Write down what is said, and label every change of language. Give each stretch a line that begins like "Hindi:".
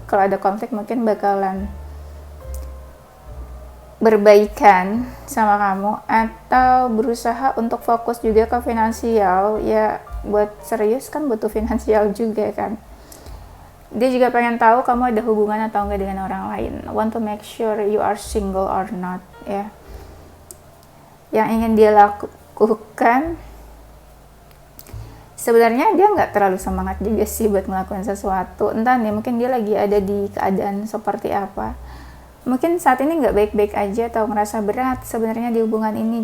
Indonesian: Kalau ada konflik mungkin bakalan berbaikan sama kamu, atau berusaha untuk fokus juga ke finansial. Ya buat serius kan butuh finansial juga kan. Dia juga pengen tahu kamu ada hubungan atau enggak dengan orang lain.
English: Want to make sure you are single or not ya.
Indonesian: Yang ingin dia lakukan, sebenarnya dia nggak terlalu semangat juga sih buat ngelakuin sesuatu. Entah nih, mungkin dia lagi ada di keadaan seperti apa. Mungkin saat ini nggak baik-baik aja atau ngerasa berat sebenarnya di hubungan ini.